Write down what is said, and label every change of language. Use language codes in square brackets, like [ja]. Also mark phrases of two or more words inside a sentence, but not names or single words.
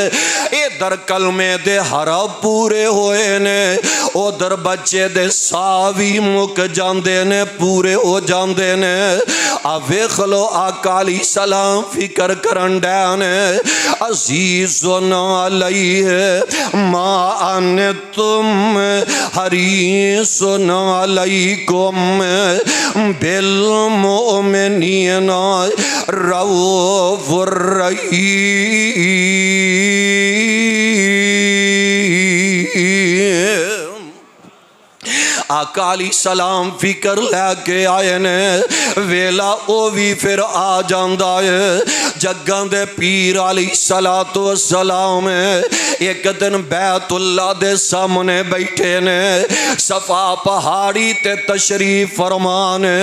[pa] ਇੱਧਰ ਕਲਮੇ ਦੇ ਹਰਫ਼ ਪੂਰੇ ਹੋਏ ਨੇ ਉੱਧਰ ਬੱਚੇ ਦੇ ਸਾਹ ਭੀ ਮੁੱਕ ਜਾਂਦੇ ਨੇ ਪੂਰੇ ਹੋ ਜਾਂਦੇ ਨੇ। ਆ ਵੇਖ ਲੋ ਆਕਾ [ar] عليه السلام [pa] ਫ਼ਿਕਰ ਕਰਨ ਡਏ ਨੇ [ar] عزيز عليه ما عنتم حريص عليكم بالمؤمنين رءوف رحيم. [pa] ਆਕਾ [ar] عليه السلام [pa] ਫ਼ਿਕਰ ਲੈ ਕੇ ਆਏ ਨੇ ਵੇਲਾ ਓ ਭੀ ਫਿਰ ਆ ਜਾਂਦਾ ਹੈ। ਜੱਗਾਂ ਦੇ ਪੀਰ [ar] عليه الصلاة والسلام [pa] ਏਕ ਦਿਨ ਬੈਤੁੱਲਾ ਦੇ ਸਾਹਮਣੇ ਬੈਠੇ ਨੇ ਸਫ਼ਾ ਪਹਾੜੀ ਤੇ ਤਸ਼ਰੀਫ਼ ਫ਼ਰਮਾਨ।